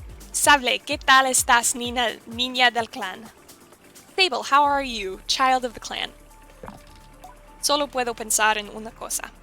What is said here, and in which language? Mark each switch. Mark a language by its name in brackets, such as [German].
[Spanish] Sable, ¿qué tal estás, niña del clan? [English] Sable, how are you, child of the clan? [Spanish] Solo puedo pensar en una cosa.